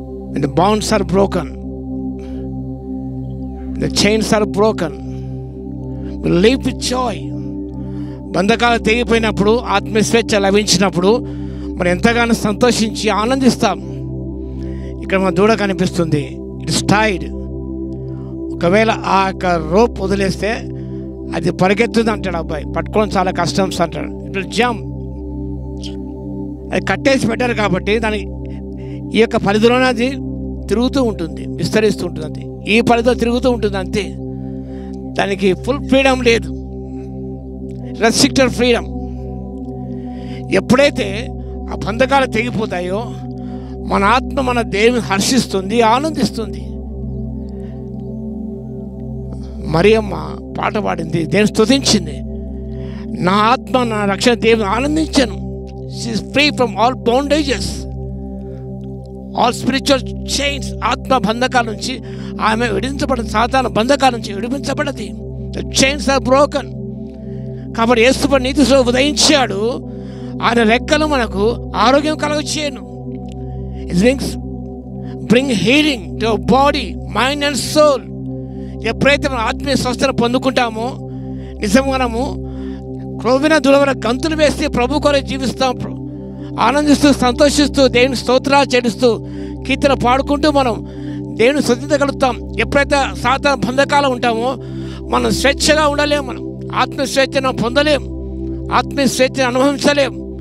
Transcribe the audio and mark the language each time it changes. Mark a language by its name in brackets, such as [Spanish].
[English] When the bonds are broken, the chains are broken, we leap with joy. [Telugu] బంధకాలు తెగిపోయినప్పుడు, ఆత్మస్వేచ్ఛ లభించినప్పుడు మనం ఎంతగానో సంతోషించి ఆనందిస్తాం. ఇక్కడ మన దూడ కనిపిస్తుంది, [English] It's tied. [Telugu] ఒకవేళ ఆ యొక్క రోప్ వదిలేస్తే అది పరిగెత్తుంది అంటాడు అబ్బాయి, పట్టుకోవడం చాలా కష్టం అంటాడు. [English] It will jump. [Telugu] అది కట్టేసి పెట్టారు కాబట్టి దాని ఈ యొక్క పరిధిలోనే అది తిరుగుతూ ఉంటుంది, విస్తరిస్తూ ఉంటుంది. అంతే, ఈ పరిధిలో తిరుగుతూ ఉంటుంది అంతే. దానికి [English] full freedom [Telugu] లేదు, [English] Restricted freedom. [Telugu] ఎప్పుడైతే ఆ బంధకాలు తెగిపోతాయో మన ఆత్మ మన దేవుని హర్షిస్తుంది, ఆనందిస్తుంది. మరియమ్మ పాట పాడింది, దేవుని స్తుతించింది. నా ఆత్మ నా రక్షణ దేవుని ఆనందించను. [English] She is free from all bondages, all spiritual chains. [Telugu] ఆత్మ బంధకాల నుంచి ఆమె విడిపించబడింది, సాతాను బంధకాల నుంచి విడిపించబడింది. [English] The chains are broken. [Telugu] కాబట్టి యేసు నీతిలో ఉదయించాడు, ఆయన రెక్కలు మనకు ఆరోగ్యం కలగచేయను. [English] It bring healing to our body, mind and soul. [Telugu] ఎప్పుడైతే మనం ఆత్మీయ స్వస్థను పొందుకుంటామో నిజంగా మనము క్రొవ్విన దూడల గంతులు వేసి ప్రభు కొరకు జీవిస్తాం, ఆనందిస్తూ సంతోషిస్తూ దేవుని స్తోత్రాలు చెల్లిస్తూ కీర్తన పాడుకుంటూ మనం దేవుని స్తుతించగలుగుతాం. ఎప్పుడైతే సాతాను బంధకాలు ఉంటామో మనం స్వేచ్ఛగా ఉండలేము, మనం ఆత్మ స్వేచ్ఛను పొందలేం, ఆత్మీయ స్వేచ్ఛను అనుభవించలేం.